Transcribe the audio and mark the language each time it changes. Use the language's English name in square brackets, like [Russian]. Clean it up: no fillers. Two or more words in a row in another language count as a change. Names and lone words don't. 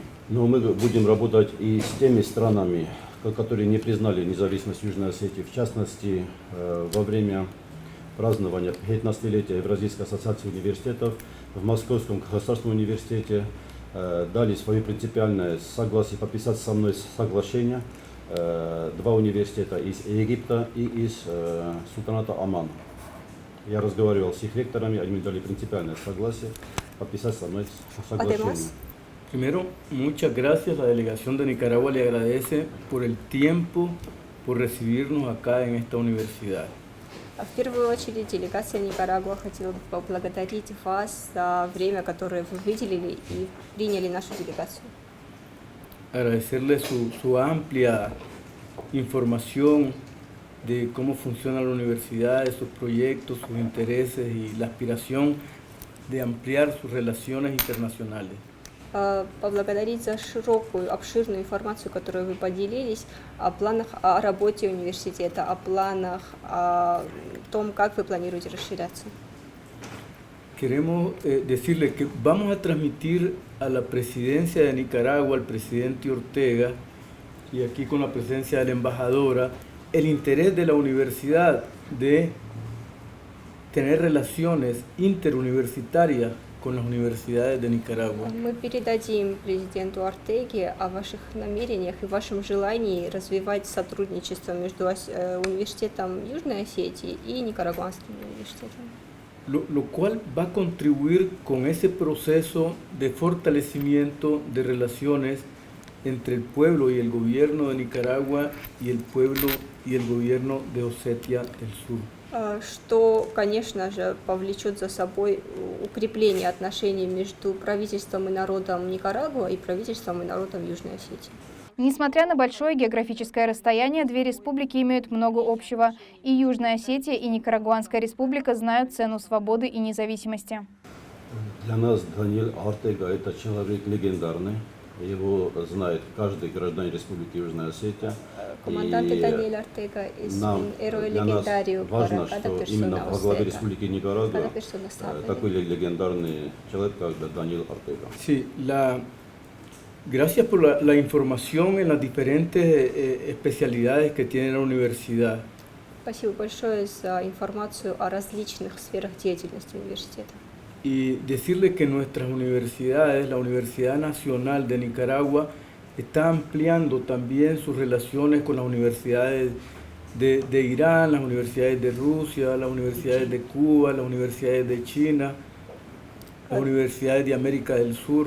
[Russian] Но мы будем работать и с теми странами, которые не признали независимость Южной Осетии, в частности, во время празднования 15-летия Евразийской ассоциации университетов в Московском государственном университете дали свое принципиальное согласие подписать со мной соглашение два университета из Египта и из Султаната Оман. Я разговаривал с их ректорами, они мне дали принципиальное согласие подписать со мной соглашение. [Spanish] Primero, muchas gracias. La delegación de Nicaragua le agradece por el tiempo, por recibirnos acá en esta universidad. [Russian] В первую очередь делегация Никарагуа хотела бы поблагодарить вас за время, которое вы выделили и приняли нашу делегацию. [Spanish] Agradecerle su amplia información de cómo funciona la universidad, de sus proyectos, sus intereses y la aspiración de ampliar sus relaciones internacionales. [Russian] Поблагодарить за широкую, обширную информацию, которую вы поделились о планах, о работе университета, о планах, о том, как вы планируете расширяться. [Spanish] Queremos decirle que vamos a transmitir a la presidencia de Nicaragua, al presidente Ortega, y aquí con la presencia de la embajadora, el interés de la universidad de tener relaciones interuniversitarias con las universidades de Nicaragua. [Russian] Мы передадим президенту Ортеге о ваших намерениях и вашем желании развивать сотрудничество между университетом Южной Осетии и Никарагуанским университетом. [Spanish] Lo cual va a contribuir con ese proceso de fortalecimiento de relaciones entre el pueblo y el gobierno de Nicaragua y el pueblo y el gobierno de Osetia del Sur. [Russian] Что, конечно же, повлечет за собой укрепление отношений между правительством и народом Никарагуа и правительством и народом Южной Осетии. Несмотря на большое географическое расстояние, две республики имеют много общего. И Южная Осетия, и Никарагуанская республика знают цену свободы и независимости. Для нас Даниэль Ортега – это человек легендарный. Его знает каждый гражданин Республики Южная Осетия. [Spanish] Команданте Даниэль Ортега es un héroe legendario para cada persona [Russian] во главе [Spanish] oseta, [Russian] Республики Никарагуа [Spanish] cada persona sabe. [Russian] такой легендарный человек, как Даниэль Ортега. [Spanish] Sí, gracias por la información en las diferentes especialidades que tiene la universidad. [Russian] Спасибо большое за информацию о различных сферах деятельности университета. [Spanish] Y decirle que nuestras universidades, la Universidad Nacional de Nicaragua, está ampliando también sus relaciones con las universidades de Irán, las universidades de Rusia, las universidades de Cuba, las universidades de China, las universidades de América del Sur.